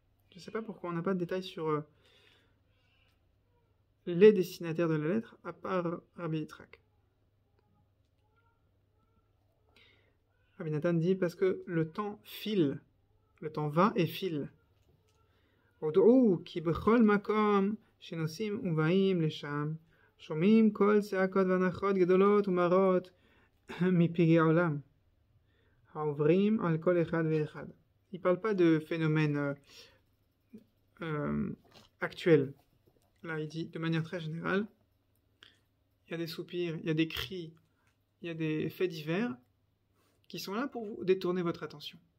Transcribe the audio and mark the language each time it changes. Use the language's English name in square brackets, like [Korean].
[French] Je ne sais pas pourquoi on n'a pas de détails sur les destinataires de la lettre, à part Rabbi Yitzhak. Rabbi Nathan dit parce que le temps file, le temps va et file. [Hebrew] הודעו כי בכל מקום שנוסעים ובאים לשם שומעים כל צעקות והנחות גדולות ומרות מפגעי עולם העוברים על כל אחד ואחד. [French] Il ne parle pas de phénomènes actuels. Là, il dit de manière très générale, il y a des soupirs, il y a des cris, il y a des faits divers qui sont là pour vous détourner votre attention.